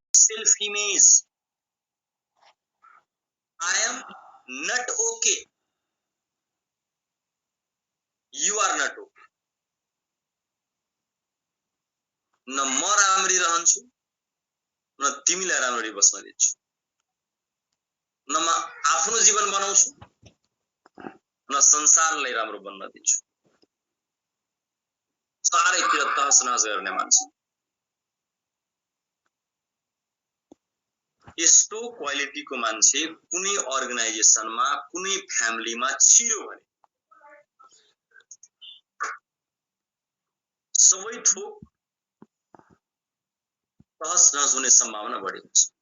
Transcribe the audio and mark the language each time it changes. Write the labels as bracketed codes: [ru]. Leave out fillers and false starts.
[en] Self image, I am not okay, you are not okay। [ne] न म राम्ररी रहन्छु न तिमीलाई राम्ररी बस्न दिन्छु, न म आफ्नो जीवन बनाउँछु न संसारलाई राम्रो बन्न दिन्छु। चारैतिर तहस नहस गर्ने मान्छे। यस्तो क्वालिटीको मान्छे कुनै अर्गनाइजेसनमा, कुनै फ्यामिलीमा छिर्यो भने सबै थोक तहस नहस हुने सम्भावना बढी हुन्छ।